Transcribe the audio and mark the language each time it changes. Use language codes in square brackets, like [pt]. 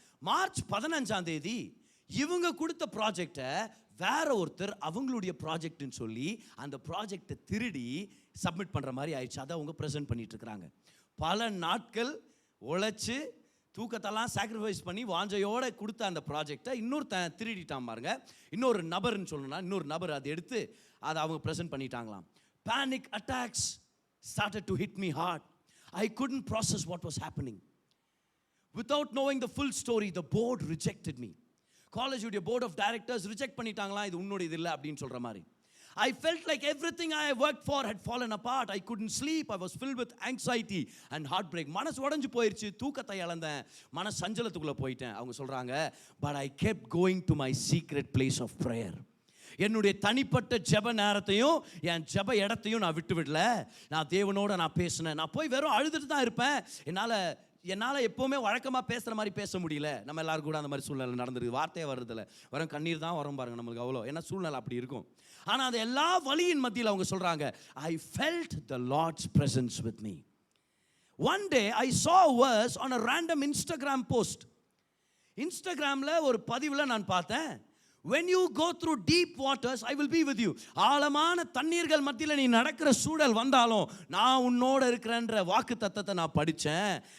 [ta] March 15 இவங்க கொடுத்த ப்ராஜெக்டை வேற ஒருத்தர் அவங்களுடைய ப்ராஜெக்ட்னு சொல்லி அந்த ப்ராஜெக்டை திருடி சப்மிட் பண்ணுற மாதிரி ஆயிடுச்சு. அதை அவங்க ப்ரெசென்ட் பண்ணிட்டு இருக்கிறாங்க. பல நாட்கள் உழைச்சி தூக்கத்தெல்லாம் சாக்ரிஃபைஸ் பண்ணி வாஞ்சையோடு கொடுத்த அந்த ப்ராஜெக்டை இன்னொருத்தன் திருடிட்டான் பாருங்க. இன்னொரு நபர்னு சொல்லணும்னா இன்னொரு நபர் அதை எடுத்து அதை அவங்க present பண்ணிட்டாங்களாம். [en] Panic attacks started to hit me hard. I couldn't process what was happening. Without knowing the full story, the board rejected me. [ta] College உடைய போர்ட் ஆஃப் டைரக்டர்ஸ் ரிஜெக்ட் பண்ணிட்டாங்களா, இது உன்னோட இது இல்லை அப்படின்னு சொல்கிற மாதிரி. [en] I felt like everything I worked for had fallen apart. I couldn't sleep. I was filled with anxiety and heartbreak. [ta] மனசு உடைஞ்சு போயிடுச்சு, தூக்கத்தை இழந்தேன், மன சஞ்சலத்துக்குள்ளே போயிட்டேன். அவங்க சொல்கிறாங்க, [en] but I kept going to my secret place of prayer. [ta] என்னுடைய தனிப்பட்ட ஜெப நேரத்தையும் என் ஜெப இடத்தையும் நான் விட்டு விடல. நான் தேவனோட நான் பேசினேன். நான் போய் வெறும் அழுதுட்டு தான் இருப்பேன். என்னால் எப்போவுமே வழக்கமாக பேசுகிற மாதிரி பேச முடியல. நம்ம எல்லாரும் கூட அந்த மாதிரி சூழ்நிலை நடந்துருக்கு. வார்த்தையே வர்றதில்ல, வரும் கண்ணீர் தான் வரும் பாருங்க நம்மளுக்கு. அவ்வளோ என்ன சூழ்நிலை அப்படி இருக்கும். ஆனால் அது எல்லா வலியின் மத்தியில் அவங்க சொல்கிறாங்க, [en] I felt the Lord's presence with me. One day I saw a verse on a random Instagram post. [ta] இன்ஸ்டாகிராமில் ஒரு பதிவில் நான் பார்த்தேன், [en] when you go through deep waters I will be with you. [ta] ஆழமான தண்ணீர்கள் மத்தியில் நீ நடக்கிற சூழல் வந்தாலும் நான் உன்னோட இருக்கிறேன்ற வாக்கு தத்தத்தை நான் படித்தேன்.